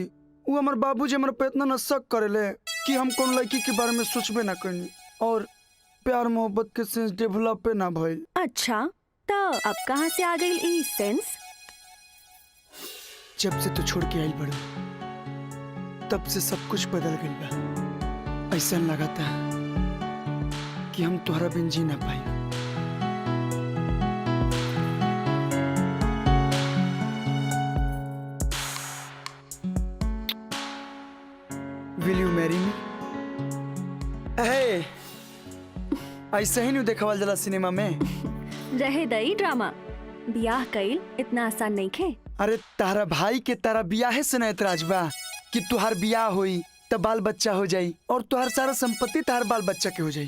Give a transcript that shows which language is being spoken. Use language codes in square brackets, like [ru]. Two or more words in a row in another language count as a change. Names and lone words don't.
[bho] वो हमार बाबूजी हमरा पे इतना न शक करेले कि हम कौन लड़की के बारे में सोचबे ना करनी और प्यार मोहब्बत के [en] sense develop [bho] ना भइल। अच्छा तो अब कहाँ से आ गई ई सेंस? जब से तू छोड़ के आइल बड़ो तब से सब कुछ बदल गइल बा। ऐसा लगाता कि हम तोहरा बिन जी ना पाई। [en] Will you marry me? [bho] ऐसे ही नहीं देखावल जला सिनेमा में। रहे दई ड्रामा। बियाह कईल इतना आसान नहीं खे। अरे तारा भाई के तारा बियाहे से ना एतराज बा कि तुहार बियाह होई तब बाल बच्चा हो जाई और तुहार सारा संपत्ति तार बाल बच्चा के हो जाई।